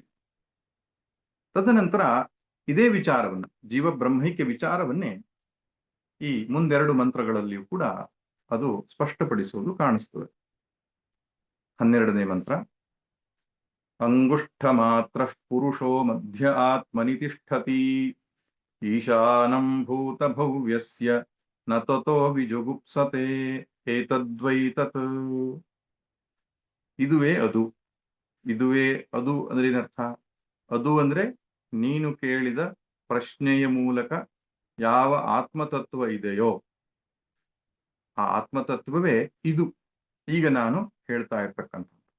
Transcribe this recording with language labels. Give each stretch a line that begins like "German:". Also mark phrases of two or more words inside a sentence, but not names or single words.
Kannada: ತದನಂತರ ಇದೇ ವಿಚಾರವನ್ನ, ಜೀವ ಬ್ರಹ್ಮೈಕ್ಯ ವಿಚಾರವನ್ನೇ ಈ ಮುಂದೆರಡು ಮಂತ್ರಗಳಲ್ಲಿಯೂ ಕೂಡ ಅದು ಸ್ಪಷ್ಟಪಡಿಸುವುದು ಕಾಣಿಸ್ತದೆ.
Sanskrit: 12ನೇ ಮಂತ್ರ, ಅಂಗುಷ್ಠ ಮಾತ್ರ ಪುರುಷೋ ಮಧ್ಯ ಆತ್ಮನಿ ತಿಷ್ಠತಿ ಈಶಾನಂ ಭೂತ ಭವ್ಯಸ್ಯ ನ ತತೋ ವಿಜುಗುಪ್ಸತೆ ಏತದ್ವೈ ತತ್.
Kannada: ಇದುವೇ ಅದು. ಇದುವೇ ಅದು ಅಂದ್ರೆ ಏನರ್ಥ? ಅದು ಅಂದ್ರೆ ನೀನು ಕೇಳಿದ ಪ್ರಶ್ನೆಯ ಮೂಲಕ ಯಾವ ಆತ್ಮತತ್ವ ಇದೆಯೋ ಆ ಆತ್ಮತತ್ವವೇ ಇದು ಈಗ ನಾನು ಹೇಳ್ತಾ ಇರ್ತಕ್ಕಂಥ.